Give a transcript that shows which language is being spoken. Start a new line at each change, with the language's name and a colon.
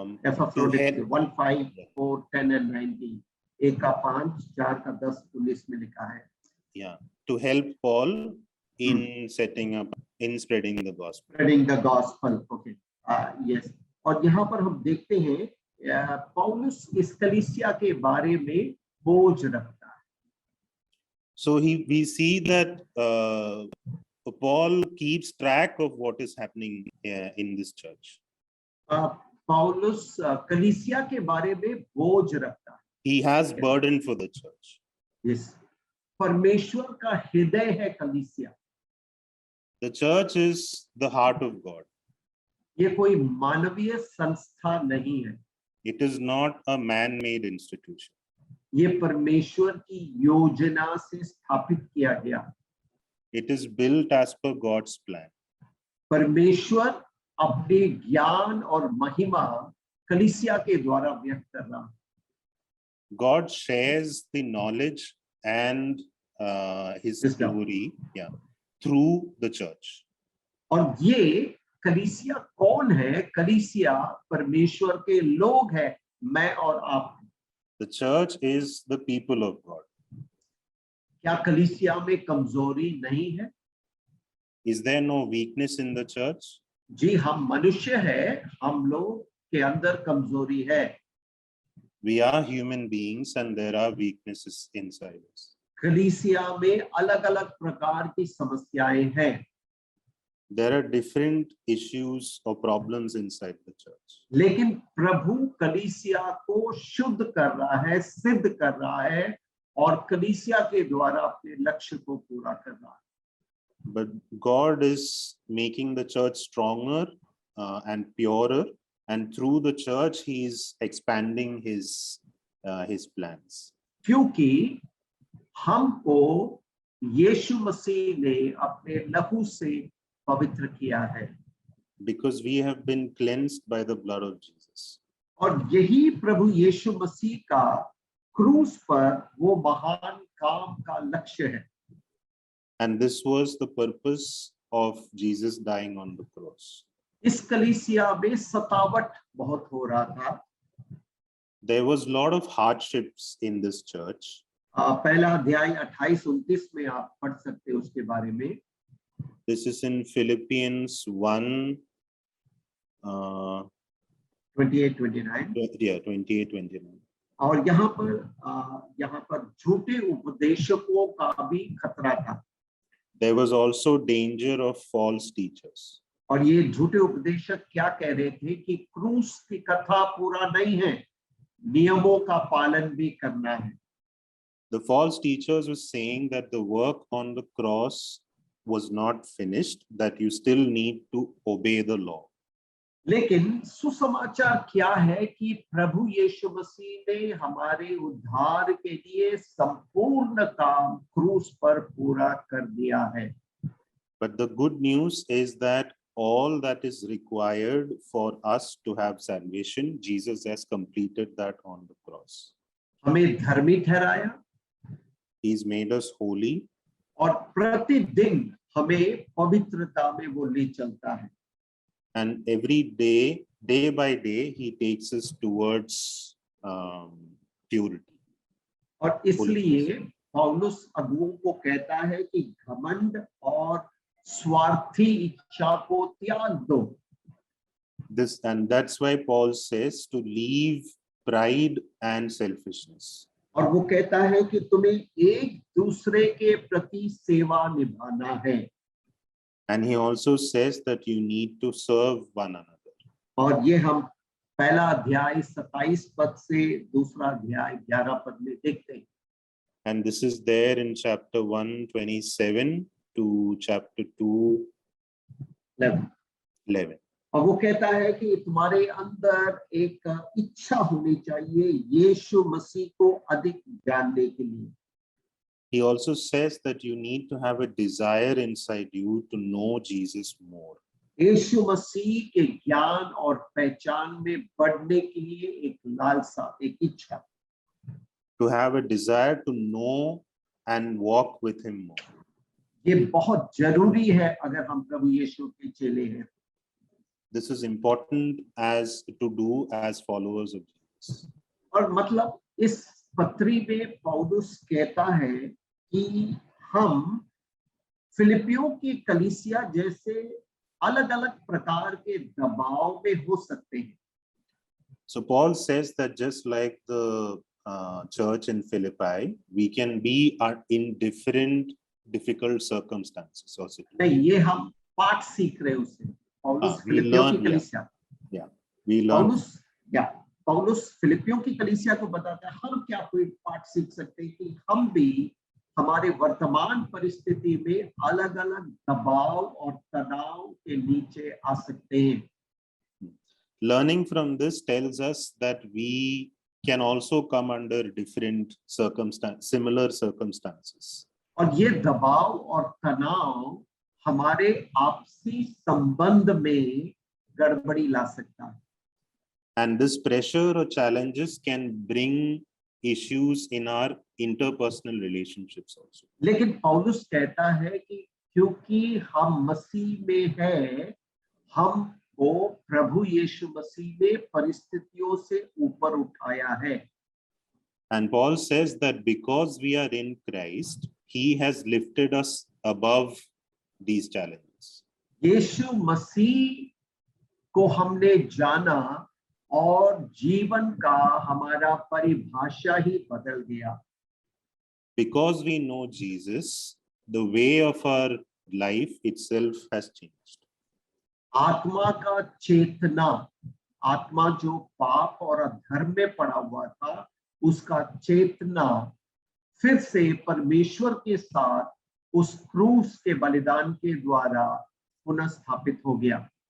Hindi: एपाफ्रोदितुस 1, 5, 4, 10 and 19, 1 का 5, 4 का 10, 19 में लिखा है।
English: Yeah, to help Paul in setting up, in spreading the gospel. Spreading the gospel, okay. Yes.
Hindi: और यहाँ पर हम देखते हैं पौलुस इस कलीसिया के बारे में बोझ रखता है।
English: So we see that Paul keeps track of what is happening in this church.
Hindi: पौलुस कलीसिया के बारे में बोझ रखता है।
English: He has burden for the church. Yes.
Hindi: परमेश्वर का हृदय है कलीसिया।
English: The church is the heart of God.
Hindi: ये कोई मानवीय संस्था नहीं है।
English: It is not a man-made institution.
Hindi: ये परमेश्वर की योजना से स्थापित किया गया।
English: It is built as per God's plan.
Hindi: परमेश्वर अपने ज्ञान और महिमा कलीसिया के द्वारा व्यक्त कर रहा है।
English: God shares the knowledge and his glory, through the church.
Hindi: और ये कलीसिया कौन है? कलीसिया परमेश्वर के लोग हैं, मैं और आप।
English: The church is the people of God.
Hindi: क्या कलीसिया में कमजोरी नहीं है?
English: Is there no weakness in the church?
Hindi: जी, हम मनुष्य हैं, हम लोग के अंदर कमजोरी है।
English: We are human beings and there are weaknesses inside us.
Hindi: कलीसिया में अलग-अलग प्रकार की समस्याएं हैं।
English: There are different issues or problems inside the church.
Hindi: लेकिन प्रभु कलीसिया को शुद्ध कर रहा है, सिद्ध कर रहा है और कलीसिया के द्वारा अपने लक्ष्य को पूरा कर रहा है।
English: But God is making the church stronger and purer, and through the church he is expanding his plans.
Hindi: क्योंकि हमको यीशु मसीह ने अपने लहू से पवित्र किया है।
English: Because we have been cleansed by the blood of Jesus.
Hindi: और यही प्रभु यीशु मसीह का क्रूस पर वो महान काम का लक्ष्य है।
English: And this was the purpose of Jesus dying on the cross.
Hindi: इस कलीसिया में सतावट बहुत हो रहा था।
English: There was a lot of hardships in this church.
Hindi: पहला अध्याय 28-29 में आप पढ़ सकते हैं उसके बारे में।
English: This is in Philippians 1.
Hindi: 28-29।
English: Yeah, 28-29.
Hindi: और यहाँ पर झूठे उपदेशकों का भी खतरा था।
English: There was also danger of false teachers.
Hindi: और ये झूठे उपदेशक क्या कह रहे थे कि क्रूस की कथा पूरा नहीं है, नियमों का पालन भी करना है।
English: The false teachers were saying that the work on the cross was not finished, that you still need to obey the law.
Hindi: लेकिन सुसमाचार क्या है कि प्रभु यीशु मसीह ने हमारे उद्धार के लिए संपूर्ण काम क्रूस पर पूरा कर दिया है।
English: But the good news is that all that is required for us to have salvation, Jesus has completed that on the cross.
Hindi: हमें धर्मी ठहराया।
English: He's made us holy.
Hindi: और प्रतिदिन हमें पवित्रता में वो ले चलता है।
English: And every day, day by day, he takes us towards purity.
Hindi: और इसलिए पौलुस अगुओं को कहता है कि घमंड और स्वार्थी इच्छा को त्याग दो।
English: This, and that's why Paul says to leave pride and selfishness.
Hindi: और वो कहता है कि तुम्हें एक दूसरे के प्रति सेवा निभाना है।
English: And he also says that you need to serve one another.
Hindi: और ये हम पहला अध्याय 27 पद से दूसरा अध्याय 11 पद में देखते हैं।
English: And this is there in chapter 1:27 to chapter 2:11.
Hindi: और वो कहता है कि तुम्हारे अंदर एक इच्छा होनी चाहिए यीशु मसीह को अधिक जानने के लिए।
English: He also says that you need to have a desire inside you to know Jesus more.
Hindi: यीशु मसीह के ज्ञान और पहचान में बढ़ने के लिए एक लालसा, एक इच्छा।
English: To have a desire to know and walk with him more.
Hindi: ये बहुत जरूरी है अगर हम प्रभु यीशु के चेले हैं।
English: This is important as to do as followers of Jesus.
Hindi: और मतलब इस पत्री में पौलुस कहता है कि हम फिलिपियों की कलीसिया जैसे अलग अलग प्रकार के दबाव में हो सकते हैं।
English: So Paul says that just like the church in Philippi, we can be in different difficult circumstances or situations.
Hindi: नहीं, ये हम पाठ सीख रहे हैं उससे। पौलुस
English: we
Hindi: फिलिपियों
English: learn,
Hindi: की कलीसिया,
English: We learn.
Hindi: पौलुस फिलिपियों की कलीसिया को बताता है हम क्या कोई पाठ सीख सकते हैं कि हम भी हमारे वर्तमान परिस्थिति में अलग अलग दबाव और तनाव के नीचे आ सकते हैं।
English: Learning from this tells us that we can also come under different similar circumstances.
Hindi: और ये दबाव और तनाव हमारे आपसी संबंध में गड़बड़ी ला सकता है।
English: And this pressure or challenges can bring issues in our interpersonal relationships also.
Hindi: लेकिन पौलुस कहता है कि क्योंकि हम मसीह में हैं, हमको प्रभु यीशु मसीह ने परिस्थितियों से ऊपर उठाया है।
English: And Paul says that because we are in Christ, he has lifted us above these challenges.
Hindi: यीशु मसीह को हमने जाना और जीवन का हमारा परिभाषा ही बदल गया।
English: Because we know Jesus, the way of our life itself has changed.
Hindi: आत्मा का चेतना, आत्मा जो पाप और अधर्म में पड़ा हुआ था, उसका चेतना फिर से परमेश्वर के साथ उस क्रूस के बलिदान के द्वारा पुनः स्थापित हो गया।